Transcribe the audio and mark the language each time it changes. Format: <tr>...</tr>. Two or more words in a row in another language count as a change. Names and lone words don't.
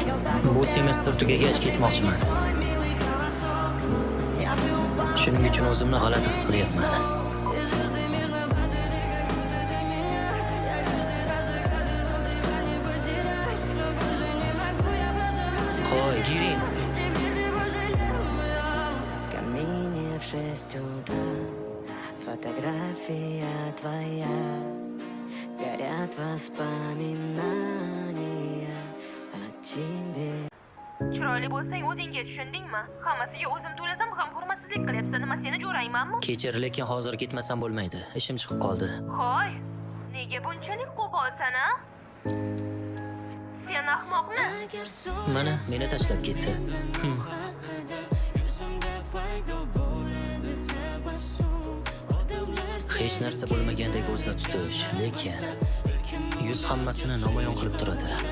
<uz>Bu semestr tugagach ketmoqchiman. Shuning uchun o'zimni g'alati his qilyapman. Hoy, giring.</uz> <ru>В камине в 6 утра фотография твоя, горят воспоминания о тебе.</ru> <uz>Chiroyli bo'lsang o'zingga tushundingmi? Hammasiga o'zim to'lasam ham hurmatsizlik qilyapsan. Nima seni jo'raymanmi? Kechir, lekin hozir ketmasam bo'lmaydi. Ishim chiqib qoldi. Hoy, nega bunchalik qo'polsan, a? Sen ahmoqni. Mana meni tashlab ketdi. Hech narsa bo'lmagandek o'zida tutish, lekin yuz hammasini namoyon qilib turadi.</uz>